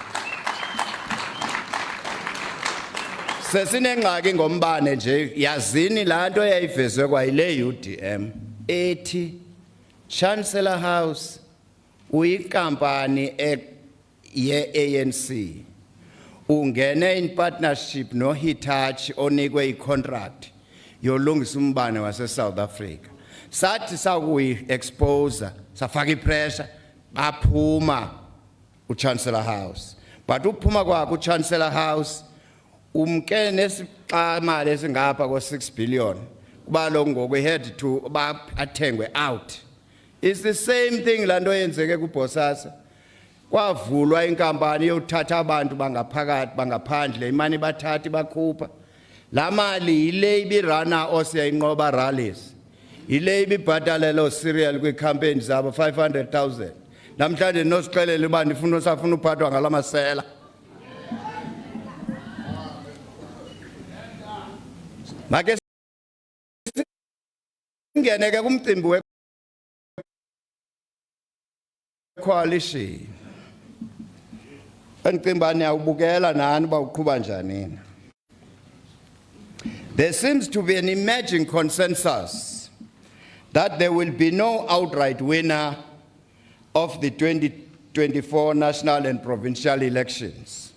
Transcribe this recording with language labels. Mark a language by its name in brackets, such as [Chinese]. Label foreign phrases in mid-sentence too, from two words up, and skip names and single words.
[Xhosa] Sesinengxaki ngombane nje yazini laa nto yayivezwe kwayile UDM ethi Chancellor House uyinkampani ye-ANC ungene [English] in partnership [Xhosa] no Hitachi onikwe i-contract yolungisa umbane wase-South Africa. Sathi sakuyi-expose safaka i-pressure baphuma uChancellor House. But uphuma kwakho uChancellor House umke nesixamali esingapha ko-6 billion kuba lo ngoku [English] had to [Xhosa] athengwe out. [English] It's the same thing [Xhosa] laa nto yenzeke kuBosasa. Kwavulwa inkampani yothatha abantu bangaphakathi bangaphandle imali bathatha bakhupha. Laa mali yile ibirana osiyayinqoba rallies. Yile ibibhatalela cereal kwiikhampeyini zabo 500,000. Namhlanje nosixelela uba ndifuna usafuna uphathwa ngala masela. Make singene ke kumcimbi we-coalition. [English] There seems to be an emerging consensus that there will be no outright winner of the 2024 national and provincial elections.